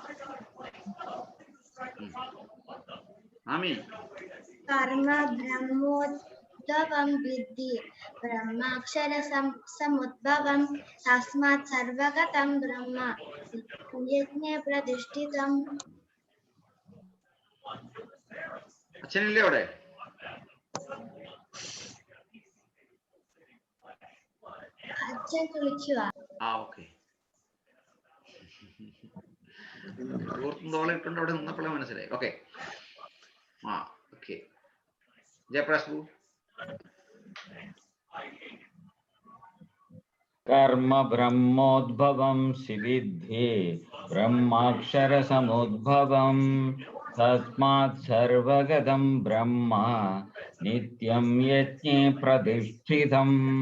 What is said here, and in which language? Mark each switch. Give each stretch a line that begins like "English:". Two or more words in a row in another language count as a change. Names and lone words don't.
Malayalam: ആമി.
Sanskrit: कर्म ब्रह्मोद्भवं विद्धि ब्रह्माक्षर समुद्भवं तस्मात् सर्वगतं ब्रह्म यज्ञे प्रतिष्ठितम्.
Malayalam: അച്ഛനില്ലേ അവിടെ? അച്ഛൻ വിളിക്കുക. ഓക്കെ. ഓർത്തും ഇട്ടുണ്ട് അവിടെ നിന്നപ്പോഴേ മനസ്സിലായി. ഓക്കെ. ഓക്കെ. ജയപ്രകാശ്.
Sanskrit: कर्म ब्रह्मोद्भवं विद्धि ब्रह्माक्षर समुद्भवं तस्मात् सर्वगतं ब्रह्म नित्यं यज्ञे प्रतिष्ठितम्.